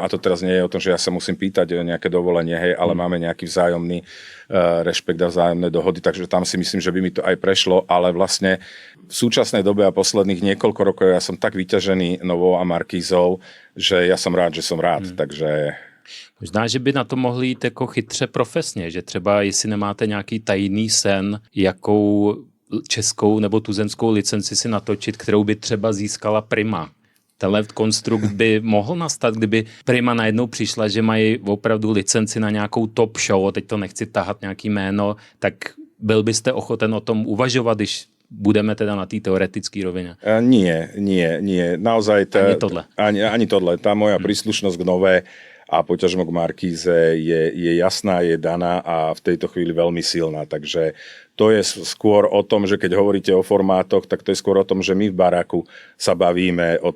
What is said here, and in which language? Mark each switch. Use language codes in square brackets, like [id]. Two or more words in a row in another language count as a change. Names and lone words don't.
[sk] A to teraz nie je o tom, že ja sa musím pýtať o nejaké dovolenie, hej, ale máme nejaký vzájomný rešpekt a vzájomné dohody, takže tam si myslím, že by mi to aj prešlo, ale vlastne v súčasnej dobe a posledných niekoľko rokov ja som tak vyťažený Novou a Markízou, že ja som rád, takže... [cs] Možná, že by na to mohli jít jako chytře profesně, že třeba jestli nemáte nějaký tajný sen, jakou českou nebo tuzemskou licenci si natočit, kterou by třeba získala Prima. Tenhle konstrukt by mohl nastat, kdyby Prima najednou přišla, že mají opravdu licenci na nějakou top show, teď to nechci tahat nějaký jméno, tak byl byste ochoten o tom uvažovat, když budeme teda na té teoretické rovině? [sk] Nie. Naozaj ani tohle. Tá moja príslušnosť k Nové a poťažmo k Markíze je jasná, je daná a v tejto chvíli veľmi silná. Takže to je skôr o tom, že keď hovoríte o formátoch, tak to je skôr o tom, že my v Baraku sa bavíme o